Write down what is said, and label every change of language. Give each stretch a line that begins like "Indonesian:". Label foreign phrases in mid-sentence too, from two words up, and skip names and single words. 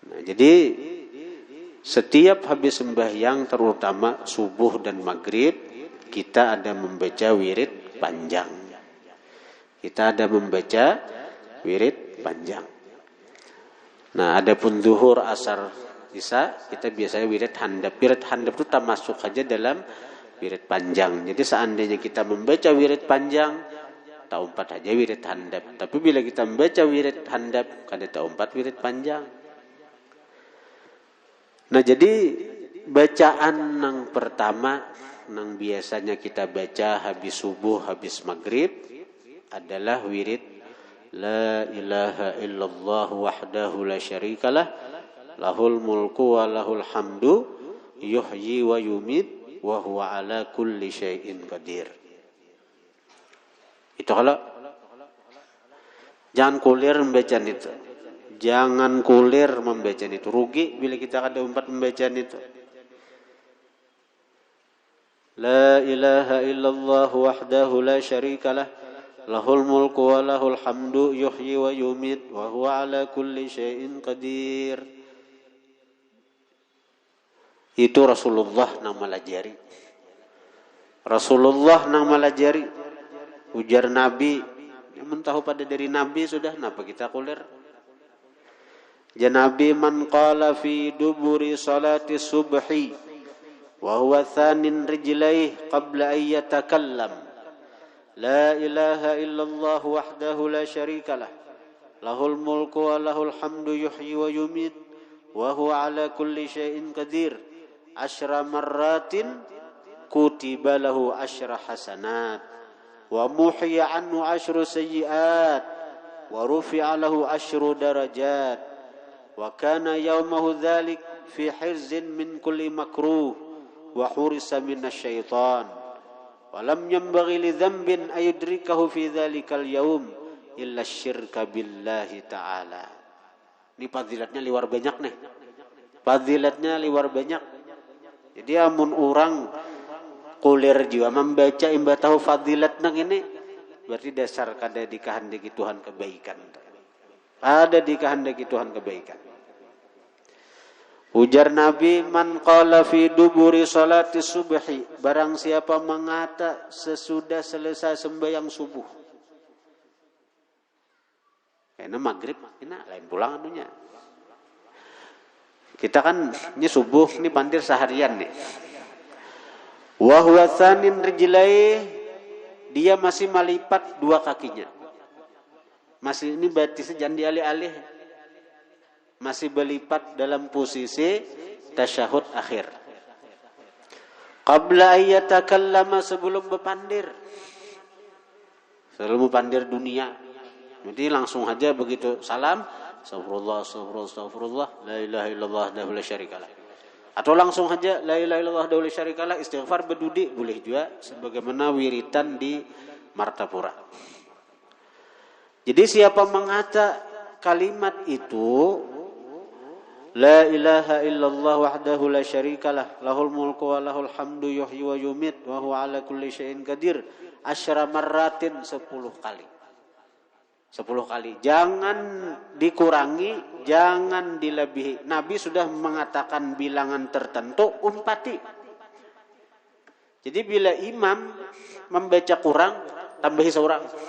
Banjar: Nah, jadi setiap habis sembahyang terutama subuh dan maghrib kita ada membaca wirid panjang. Kita ada membaca wirid panjang. Nah, adapun zuhur, asar, isya kita biasanya wirid handap. Wirid handap itu termasuk saja dalam wirid panjang. Jadi seandainya kita membaca wirid panjang, tak umpat aja wirid handap. Tapi bila kita membaca wirid handap, kada tak umpat wirid panjang. Nah, jadi bacaan yang pertama yang biasanya kita baca habis subuh, habis maghrib adalah wirid
Arabic: لا إله إلا الله وحده لا شريك له له الملك وله الحمد يحيي ويميت وهو على كل شيء قدير.
Banjar: Itu kalau jangan kulir membaca itu. Jangan kulir membaca itu. Rugi bila kita ada umpat membaca itu.
Arabic: لا إله إلا الله وحده لا شريك له له الملك وله الحمد يحيي ويميت وهو على كل شيء قدير.
Banjar: Itu Rasulullah nang malajari. Rasulullah nang malajari. Ujar Nabi. Yang tahu pada dari Nabi sudah. Kenapa kita kulir?
Arabic: Janabi من قال في دبر صلاة الصبح وهو ثان رجليه قبل أن يتكلم لا إله إلا الله وحده لا شريك له له الملك وله الحمد يحيي ويميت وهو على كل شيء قدير عشر مرات كتب له عشر حسنات ومحي عنه عشر سيئات ورفع له عشر درجات وكان يومه ذلك في حرز من كل مكروه وحرس من الشيطان ولم ينبغ لذنب أن يدركه في ذلك اليوم إلا الشرك بالله تعالى.
Banjar: Ini fadilatnya liwar banyak nih. Fadilatnya liwar banyak. Jadi amun orang kulir jiwa membaca imba tahu fadilat nang ini berarti dasar kada dikehendaki Tuhan kebaikan. Ada dikehendaki Tuhan kebaikan. Ujar Nabi
Arabic: من قال في دبر صلاة الصبح
Banjar: barang siapa mengata sesudah selesai sembahyang subuh. Karena maghrib ini lain pulang anunya. Kita kan ini subuh ini pandir seharian nih.
Arabic: وهو ثان رجليه
Banjar: dia masih melipat dua kakinya. Masih ini berarti jangan dialih-alih. Masih berlipat dalam posisi tasyahud akhir.
Arabic: قبل أن يتكلم
Banjar: sebelum berpandir. Sebelum berpandir dunia. Jadi langsung aja begitu salam,
Arabic: أستغفر الله، أستغفر الله، أستغفر الله، لا إله إلا الله وحده لا شريك له.
Banjar: Atau langsung aja
Arabic: لا إله إلا الله وحده لا شريك له,
Banjar: istighfar berdudi boleh juga sebagaimana wiritan di Martapura. Jadi siapa mengata kalimat itu
Arabic: لا إله إلا الله وحده لا شريك له له الملك وله الحمد يحيي ويميت وهو على كل شيء قدير عشر مرات
Banjar: 10 kali. 10 kali. Jangan dikurangi, jangan dilebihi. Nabi sudah mengatakan bilangan tertentu, umpati. Jadi bila imam membaca kurang, tambahi seorang.